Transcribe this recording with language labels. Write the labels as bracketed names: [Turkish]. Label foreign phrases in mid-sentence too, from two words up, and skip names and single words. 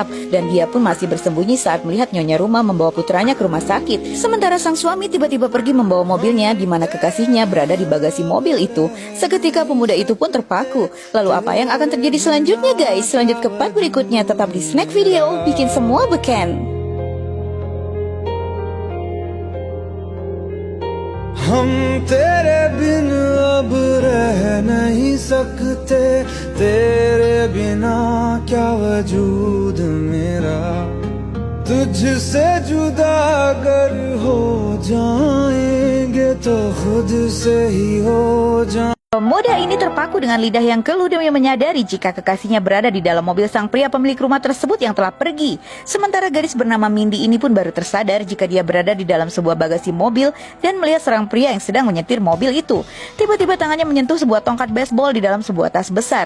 [Indonesian] Dan dia pun masih bersembunyi saat melihat nyonya rumah membawa putranya ke rumah sakit. Sementara sang suami tiba-tiba pergi membawa mobilnya di mana kekasihnya berada di bagasi mobil itu. Seketika pemuda itu pun terpaku. Lalu apa yang akan terjadi selanjutnya guys? Selanjut ke part berikutnya, tetap di Snack Video, bikin semua beken. [Hindi] हम तेरे बिन अब रह नहीं सकते, तेरे बिना क्या वजूद मेरा, तुझसे जुदा अगर हो जाएंगे तो खुद से ही हो जाएंगे। [Indonesian] Pemuda ini terpaku dengan lidah yang keluh demi menyadari jika kekasihnya berada di dalam mobil sang pria pemilik rumah tersebut yang telah pergi. Sementara gadis bernama Mindy ini pun baru tersadar jika dia berada di dalam sebuah bagasi mobil dan melihat seorang pria yang sedang menyetir mobil itu. Tiba-tiba tangannya menyentuh sebuah tongkat baseball di dalam sebuah tas besar.